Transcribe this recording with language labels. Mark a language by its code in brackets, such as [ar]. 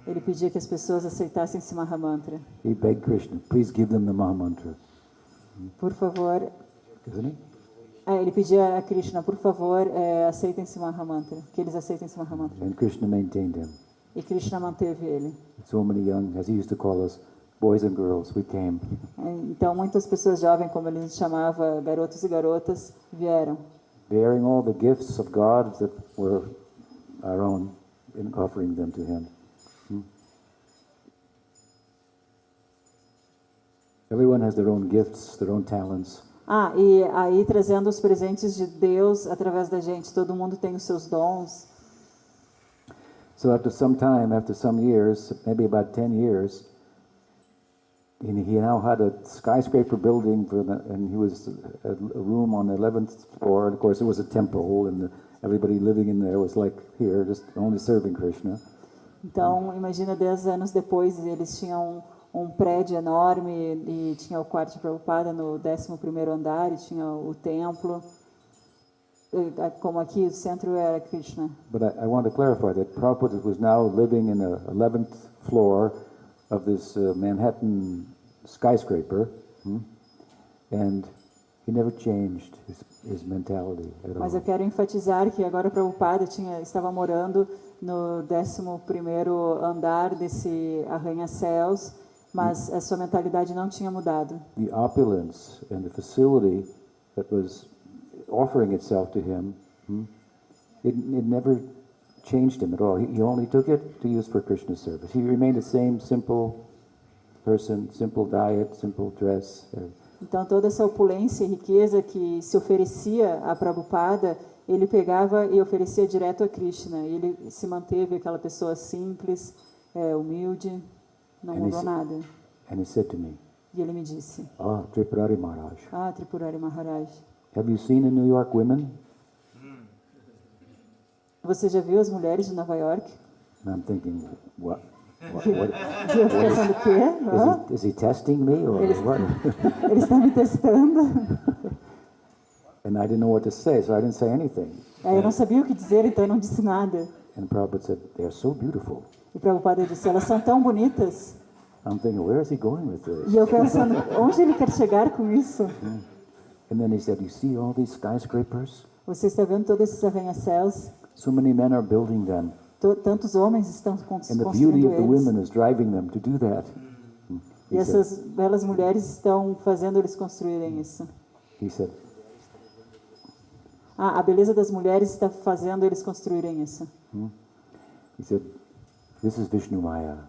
[pt] Ele pedia que as pessoas aceitassem esse Mahamantra. [en] He begged Krishna, please give them the Mahamantra. [pt] Por favor. [en] Isn't he? [pt] Ele pedia a Krishna, por favor, aceitem esse Mahamantra. Que eles aceitem esse Mahamantra. [en] And Krishna maintained him. [pt] E Krishna manteve ele. [en] So many young, as he used to call us, boys and girls, we came. [pt] Então, muitas pessoas jovens, como ele nos chamava, garotos e garotas, vieram. [en] Bearing all the gifts of God that were our own, and offering them to him. Everyone has their own gifts, their own talents. [pt] E aí trazendo os presentes de Deus através da gente. Todo mundo tem os seus dons. [en] So after some years, maybe about 10 years, he now had a skyscraper building and he was a room on the 11th floor. And of course, it was a temple, and everybody living in there was like here, just only serving Krishna. [pt] Então, imagina 10 anos depois, eles tinham um prédio enorme e tinha o quarto de Prabhupada no 11º andar e tinha o templo. Como aqui, o centro era Krishna. [en] But I want to clarify that Prabhupada was now living in the 11th floor of this Manhattan skyscraper, and he never changed his mentality at all. [pt] Mas eu quero enfatizar que agora Prabhupada estava morando no 11º andar desse arranha-céus, mas a sua mentalidade não tinha mudado. [en] The opulence and the facility that was offering itself to him, it never changed him at all. He only took it to use for Krishna's service. He remained the same simple person, simple diet, simple dress. [pt] Então, toda essa opulência e riqueza que se oferecia a Prabhupada, ele pegava e oferecia direto a Krishna. Ele se manteve aquela pessoa simples, humilde, não [en] And he [pt] mudou sa- nada. [en] And he said to me, [pt] E ele me disse, [en] Tripurari Maharaj, [pt] Tripurari Maharaj, [en] have you seen in New York women? [pt] você já viu as mulheres de Nova York? [en] And I'm thinking, what? [pt] E eu fiquei pensando, o quê? Hã? [en] Is he testing me or what? [pt] Ele está me testando? [en] And I didn't know what to say, so I didn't say anything. [pt] Aí eu não sabia o que dizer, então eu não disse nada. [en] And Prabhupada said, they are so beautiful. [pt] E Prabhupada disse, elas são tão bonitas. [en] I'm thinking, where is he going with this? [pt] E eu pensando, onde ele quer chegar com isso? [en] And then he said, you see all these skyscrapers? [pt] Você está vendo todos esses arranha-céus? [en] So many men are building them. [pt] Tantos homens estão [en] And the beauty [pt] construindo [en] of the [pt] eles. [en] women is driving them to do that. [pt] E essas belas mulheres estão fazendo eles construírem isso. [en] He said, [pt] A beleza das mulheres está fazendo eles construírem isso. [en] he said, this is Vishnu Maya.